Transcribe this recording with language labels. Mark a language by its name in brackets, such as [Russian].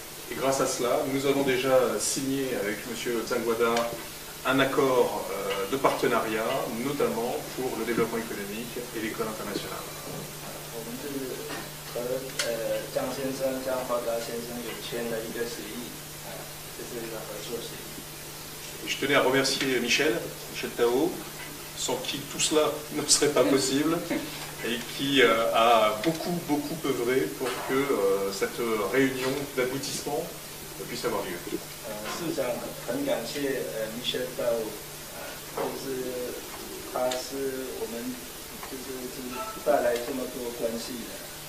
[French] Et grâce à cela, nous avons déjà signé avec M. Tsangwada un accord de partenariat, notamment pour le développement économique et l'école internationale. [Chinese] 我们是和张华达先生有签了一个协议，这是一个合作协议。 [French] Et je tenais à remercier Michel Tao, sans qui tout cela ne serait pas possible, et qui a beaucoup œuvré pour que cette réunion d'aboutissement puisse avoir lieu. [Chinese] 市长很感谢Michel Tao，就是他是我们就是带来这么多关系的。